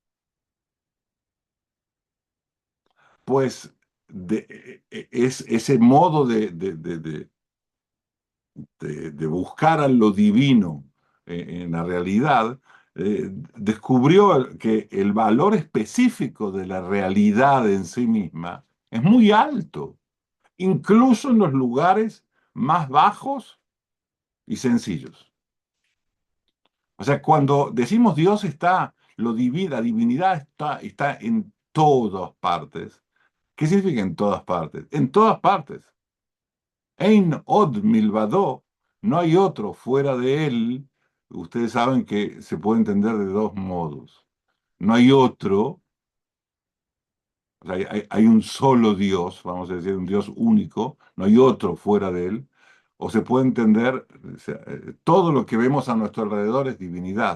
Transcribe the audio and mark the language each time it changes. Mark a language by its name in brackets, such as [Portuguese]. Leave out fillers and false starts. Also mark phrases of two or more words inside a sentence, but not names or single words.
[Spanish] Pues es ese modo de buscar a lo divino en la realidad, descubrió que el valor específico de la realidad en sí misma es muy alto, incluso en los lugares más bajos y sencillos. O sea, cuando decimos Dios está, lo divino, la divinidad está en todas partes. ¿Qué significa en todas partes? En todas partes. [Hebrew] אין עוד מלבדו, [Spanish] no hay otro fuera de él. Ustedes saben que se puede entender de dos modos. No hay otro, o sea, hay un solo Dios, vamos a decir, un Dios único, no hay otro fuera de él. O se puede entender, o sea, todo lo que vemos a nuestro alrededor es divinidad.